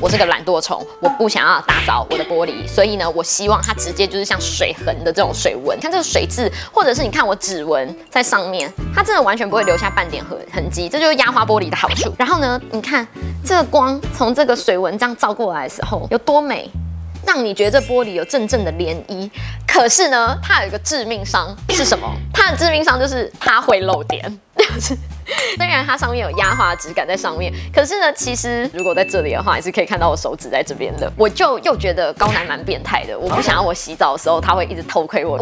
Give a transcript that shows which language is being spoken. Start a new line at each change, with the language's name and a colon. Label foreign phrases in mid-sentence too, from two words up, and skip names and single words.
Chinese: 我是個懶惰蟲，我不想要打掃我的玻璃，所以呢，我希望它直接就是像水痕的這種水紋。看這個水漬，或者是你看我指紋在上面，它真的完全不會留下半點痕跡，這就是壓花玻璃的好處。然後呢，你看這個光從這個水紋這樣照過來的時候，有多美，讓你覺得這玻璃有陣陣的漣漪。可是呢，它有一個致命傷是什麼？它的致命傷就是它會漏點。虽然它上面有壓花質感在上面，可是呢，其實如果在這裡的話，還是可以看到我手指在這邊的。我就又覺得高楠蠻變態的，我不想要我洗澡的時候他會一直偷窺我。